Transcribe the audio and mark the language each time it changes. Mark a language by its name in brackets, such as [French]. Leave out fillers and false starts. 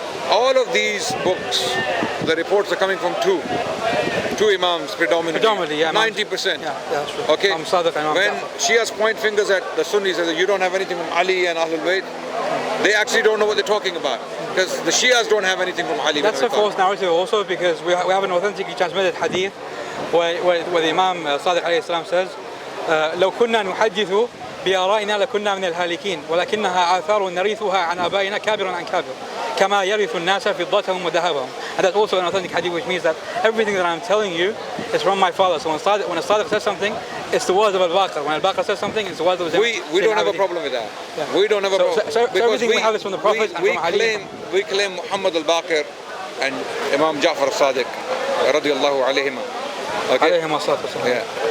[English] All of these books, the reports are coming from two imams predominantly, 90%. Yeah, that's true. Okay, Imam Sadiq and Imam when Ja'far. Shias point fingers at the Sunnis and say you don't have anything from Ali and Ahlul-Bayt, they actually don't know what they're talking about, because the Shias don't have anything from Ali. That's a false narrative also, because we have an authentically transmitted hadith where the Imam Sadiq alayhi salam says, [Arabic] لو كنا نحدث بآرائنا لكنا من الهالكين ولكنها آثار نرثها عن آبائنا كابر عن كابر كما يرث الناس فضتهم وذهبهم. [English] And that's also an authentic hadith, which means that everything that I'm telling you is from my father. So when a Sadiq says something, it's the words of Al-Baqir. When Al-Baqir says something, it's the words of We don't have a problem with that. Yeah. We don't have a problem. So everything we have is from the Prophet and from Ali. We claim Muhammad al-Baqir and Imam Ja'far al-Sadiq radiyallahu alayhima. Okay? Yeah.